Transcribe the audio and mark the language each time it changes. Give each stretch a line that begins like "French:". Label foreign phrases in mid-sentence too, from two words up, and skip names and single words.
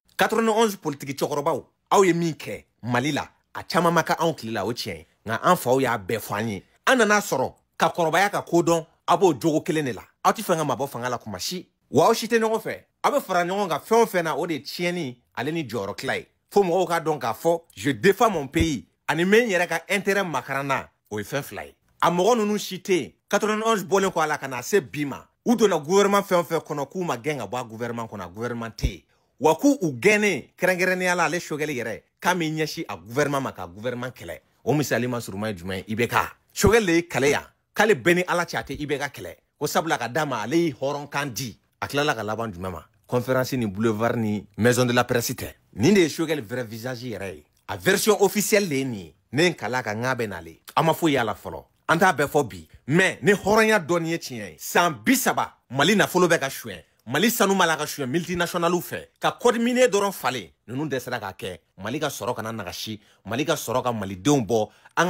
Bambara: 91 politique cɛkɔrɔbaw aw ye min kɛ Mali la a caman ma ka anw tile la o tiɲɛ nga an faw y'a bɛɛ fɔ an ye an nana sɔrɔ ka kɔrɔbaya ka kodɔn aw b'o jogo kelen de la aw tɛ fɛn ka mabɔ fanga la kuma si wa aw si tɛ ɲɔgɔn fɛ aw bɛ fara ɲɔgɔn kan fɛn o fɛn na o de tiɲɛni ale ni jɔyɔrɔ tila ye fo mɔgɔw k'a dɔn k'a fɔ
French: je défends mon pays
Bambara: ani men yɛrɛ ka intérêt makaranna o ye fɛn fila ye a mɔgɔ ninnu si tɛ yen 91 bɔlen kɔ a la ka na se bi ma u donna gouvernement fɛn o fɛn kɔnɔ k'u ma gɛn ka bɔ a gouvernement kɔnɔ a gouvernement tɛ yen wa k'u gɛnnen kɛrɛnkɛrɛnnenya la ale Shogel yɛrɛ k'a min ɲɛsin a gouvernement ma ka gouvernement kɛlɛ o misali ma suruma ye jumɛn ye IBK Shogel de ye kɛlɛ yan k'ale bɛɛ ni ala cɛ a tɛ IBK kɛlɛ ko sabula ka d'a ma ale ye hɔrɔnkan di a tilala ka laban jumɛn ma conférence ni boulevard ni
French: maison de la presse
Bambara: tɛ nin de ye Shogel
French: vrai visage
Bambara: yɛrɛ ye a
French: version officielle
Bambara: de ye nin ye ne n kala ka ŋa bɛ nale a ma foyi y'a la fɔlɔ an t'a bɛɛ fɔ bi mais ni hɔrɔnya dɔɔni ye tiɲɛ ye san 30 Mali nafolo bɛ ka suɲɛ Mali sanu ma la ka suɲɛ multinationalw fɛ ka
French: code minier
Bambara: dɔrɔn falen ninnu dɛsɛra k'a kɛ Mali ka sɔrɔ kana nagasi Mali ka sɔrɔ ka malidenw bɔ an